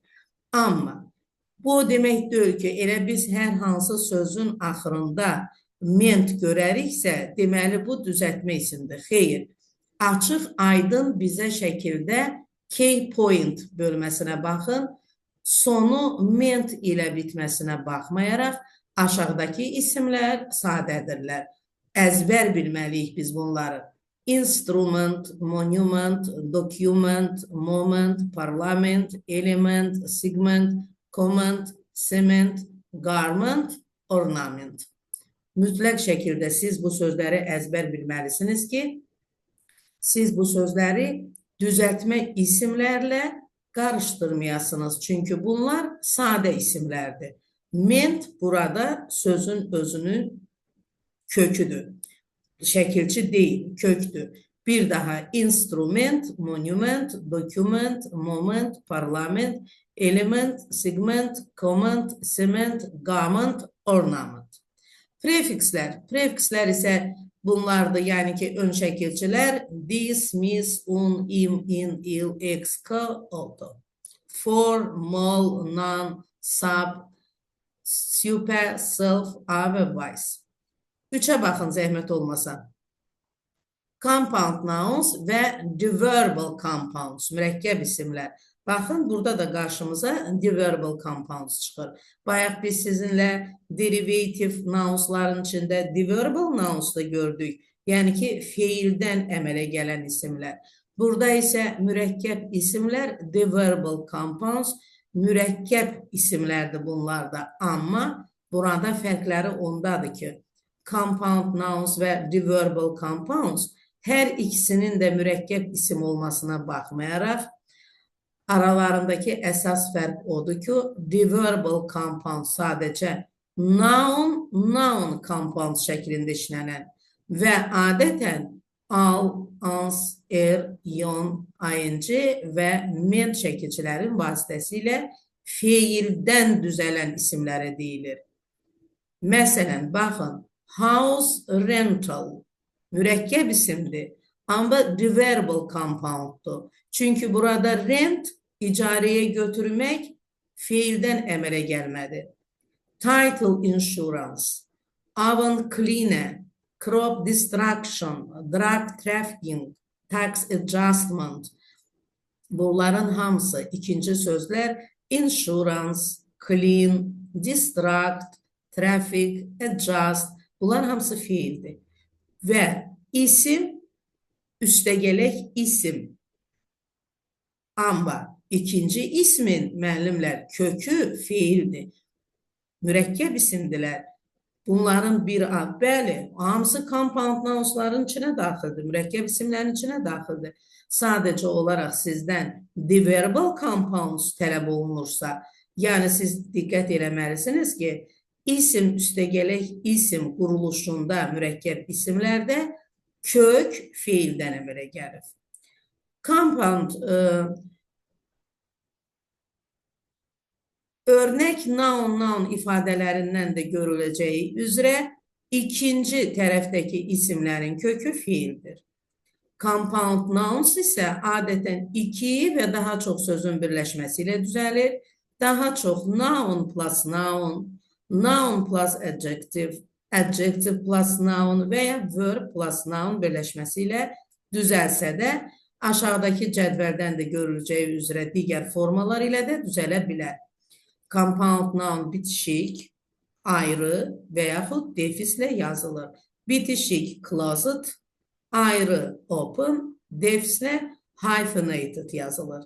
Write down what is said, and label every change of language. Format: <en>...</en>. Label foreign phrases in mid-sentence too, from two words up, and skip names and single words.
<az>Amma bu demək deyil ki, elə biz hər hansı sözün axırında ment görəriksə, deməli bu düzəltmə isimdir. Xeyr, açıq, aydın bizə şəkildə K-point bölməsinə baxın, sonu ment ilə bitməsinə baxmayaraq aşağıdakı isimlər sadədirlər. Əzbər bilməliyik biz bunları.</az> <en>Instrument, monument, document, moment, parlament, element, segment, comment, cement, garment, ornament.</en> <az>Mütləq şəkildə siz bu sözləri əzbər bilməlisiniz ki, siz bu sözləri düzəltmə isimlərlə qarışdırmayasınız. Çünki bunlar sadə isimlərdir. Ment burada sözün özünün köküdür. Şəkilçi deyil, köktür. Bir daha</az> <en>instrument, monument, document, moment, parlament, element, segment, comment, cement, garment, ornament.</en> <az>Prefikslər. Prefikslər isə bunlardır, yəni ki, ön şəkilçilər this,</az> <en>mis, un, im, in, il, ex, k, auto. For, mol, non, sub, super, self,</en> <az>a və</az> <en>vice.</en> <az>3-ə baxın zəhmət olmasa.</az> <en>Compound nouns</en> <az>və</az> <en>the verbal compounds,</en> <az>mürəkkəb isimlər. Baxın, burada da qarşımıza</az> <en>the verbal compounds</en> <az>çıxır. Bayaq biz sizinlə</az> <en>derivative nounsların</en> <az>içində</az> <en>the verbal nouns</en> <az>da gördük. Yəni ki, feildən əmələ gələn isimlər. Burada isə mürəkkəb isimlər</az> <en>the verbal compounds,</en> <az>mürəkkəb isimlərdir bunlar da. Amma burada fərqləri ondadır ki,</az> <en>compound nouns</en> <az>və</az> <en>the verbal compounds</en> <az>hər ikisinin də mürəkkəb isim olmasına baxmayaraq, aralarındakı əsas fərq odur ki,</az> <en>the verbal compound</en> <az>sadəcə</az> <en>noun compound</en> <az>şəklində işlənən və adətən al, ans, yon, ing və men çəkicilərin vasitəsilə feildən düzələn isimlərə deyilir. Məsələn, baxın,</az> <en>house rental</en> <az>mürəkkəb isimdir, amma</az> <en>the verbal compounddur.</en> <az>Çünki burada rent icarəyə götürmək feildən əmələ gəlmədi.</az> <en>Title insurance, oven cleaner, crop destruction, drug trafficking, tax adjustment.</en> <az>Bunların hamısı ikinci sözlər</az> <en>insurance, clean, destruct, traffic, adjust.</en> <az>Bunlar hamısı feildir. Və isim, üstəgələk isim. Amma ikinci ismin, müəllimlər, kökü feildir. Mürəkkəb isimdilər. Bunların bir ad, bəli, hamısı</az> <en>compound nounsların</en> <az>içinə daxildir, mürəkkəb isimlərin içinə daxildir. Sadəcə olaraq sizdən</az> <en>the verbal compounds</en> <az>tələb olunursa, yəni siz diqqət eləməlisiniz ki, isim üstəgələk isim quruluşunda mürəkkəb isimlərdə kök feildən əmələ gəlir. Compound örnək noun ifadələrindən də görüləcəyi üzrə ikinci tərəfdəki isimlərin kökü feildir.</az> <en>Compound nouns</en> <az>isə adətən iki və daha çox sözün birləşməsi ilə düzəlir. Daha çox</az> <en>noun plus noun, noun plus adjective, adjective plus noun</en> <az>və ya</az> <en>verb plus noun</en> <az>birləşməsi ilə düzəlsə də, aşağıdakı cədvəldən də görüləcəyi üzrə digər formalar ilə də düzələ bilər.</az> <en>Compound noun</en> <az>bitişik, ayrı və yaxud defislə yazılır. Bitişik closet, ayrı open, defislə hyphenated yazılır.</az>